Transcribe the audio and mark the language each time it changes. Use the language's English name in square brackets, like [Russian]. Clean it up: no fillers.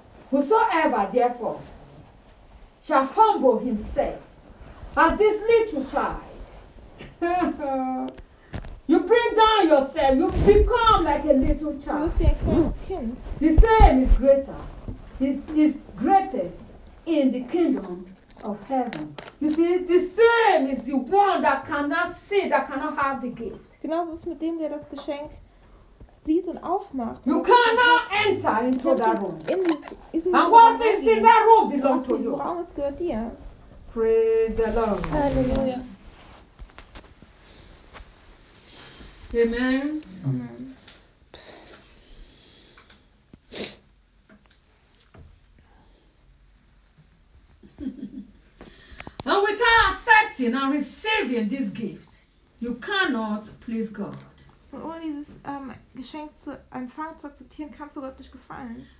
[English] Whosoever therefore shall humble himself as this little child, you bring down yourself, you become like a little child. [German] Du wirst wie ein kleines Kind. [English] The same is greater. Is greatest. In the kingdom of heaven. You see, the same is the one that cannot see, that cannot have the gift. [German] Genauso ist mit dem, der das Geschenk sieht und aufmacht. [English] You cannot enter into that room. And what is in that room belongs to you. Praise the Lord. Hallelujah. Amen. And without accepting and receiving this gift, you cannot please God. [German] Ohne dieses Geschenk zu empfangen, zu akzeptieren, kannst du Gott nicht gefallen.